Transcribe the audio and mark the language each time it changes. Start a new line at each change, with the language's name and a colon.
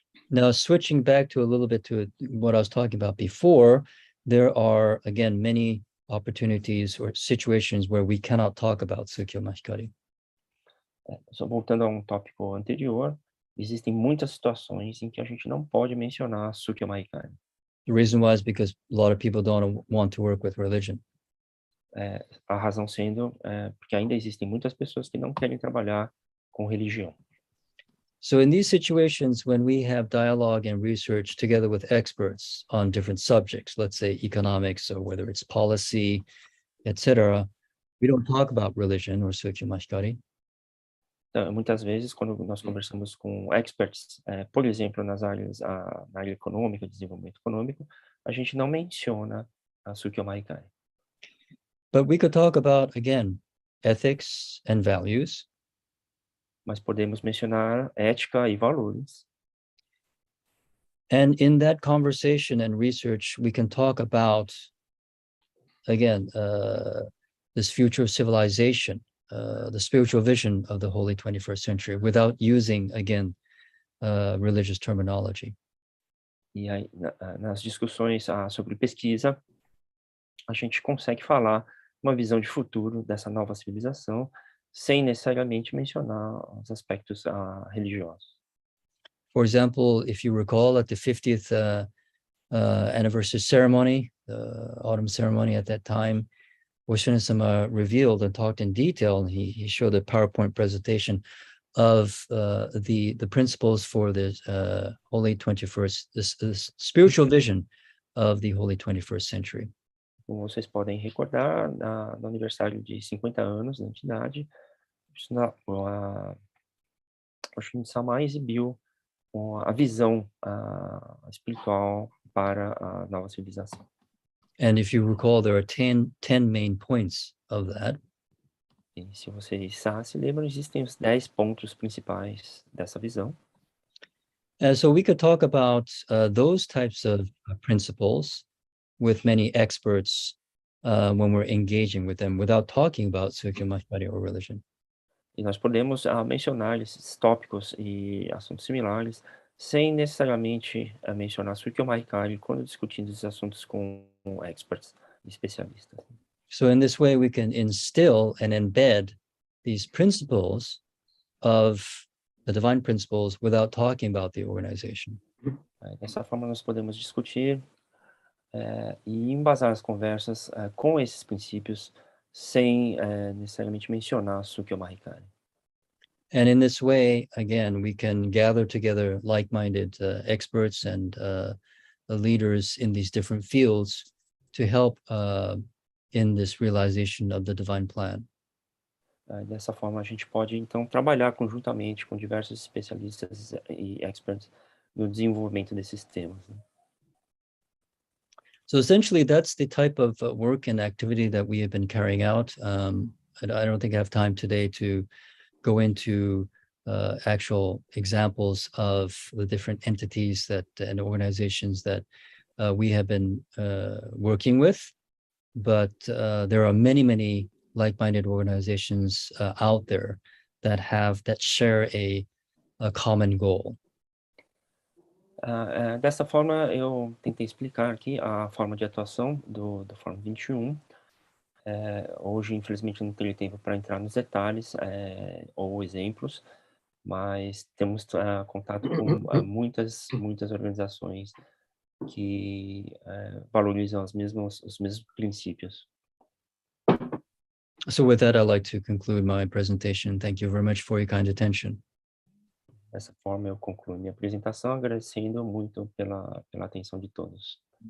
English: Now, switching back to a little bit to what I was talking about before, there are, again, many opportunities or situations where we cannot talk about Shotyo Mahikari.
Portuguese: Só voltando a tópico anterior, existem muitas situações em que a gente não pode mencionar Shotyo Mahikari.
English: The reason why is because a lot of people don't want to work with religion.
Portuguese: A razão sendo porque ainda existem muitas pessoas que não querem trabalhar com religião.
English: So in these situations, when we have dialogue and research together with experts on different subjects, let's say economics or whether it's policy, etc., we don't talk about religion or Shotyo Mahikari.
Portuguese: Então, muitas vezes, quando nós conversamos com experts, por exemplo, na área econômica, desenvolvimento econômico, a gente não menciona a Shotyo Mahikari.
English: But we could talk about, again, ethics and values.
Portuguese: Mas podemos mencionar ética e valores.
English: And in that conversation and research, we can talk about, again, this future of civilization, the spiritual vision of the holy 21st century without using, again, religious terminology.
Portuguese: E aí, nas discussões sobre pesquisa, a gente consegue falar uma visão de futuro dessa nova civilização sem necessariamente mencionar os aspectos religiosos.
English: For example, if you recall at the 50th anniversary ceremony, the autumn ceremony at that time, Oshina-sama revealed and talked in detail, and he showed a PowerPoint presentation of the principles for this holy 21st, this spiritual vision of the holy 21st century.
Portuguese: Como vocês podem recordar, no aniversário de 50 anos da entidade, o Shimizu-sama exibiu a visão espiritual para a nova civilização.
English: And if you recall, there are 10 main points of that.
Portuguese: E se vocês se lembram, existem os 10 pontos principais dessa visão.
English: So we could talk about those types of principles with many experts when we're engaging with them without talking about Shotyo Mahikari or religion.
Portuguese: E nós podemos mencionar esses tópicos e assuntos similares sem necessariamente mencionar Shotyo Mahikari quando discutindo esses assuntos com experts, especialistas.
English: So in this way, we can instill and embed these principles of the divine principles without talking about the organization.
Portuguese: Dessa forma, nós podemos discutir e embasar as conversas com esses princípios sem necessariamente mencionar Shotyo Mahikari.
English: And in this way, again, we can gather together like-minded experts and leaders in these different fields to help in this realization of the divine plan.
Portuguese: Dessa forma, a gente pode, então, trabalhar conjuntamente com diversos especialistas e experts no desenvolvimento desses temas.
English: So essentially, that's the type of work and activity that we have been carrying out. I don't think I have time today to go into actual examples of the different entities that and organizations that we have been working with. But there are many like-minded organizations out there that share a common goal.
Portuguese: Dessa forma, eu tentei explicar aqui a forma de atuação do Fórum 21. Hoje, infelizmente, não teria tempo para entrar nos detalhes ou exemplos, mas temos contato com muitas organizações que valorizam os mesmos princípios.
English: So with that, I'd like to conclude my presentation. Thank you very much for your kind attention.
Portuguese: Dessa forma, eu concluo minha apresentação, agradecendo muito pela atenção de todos.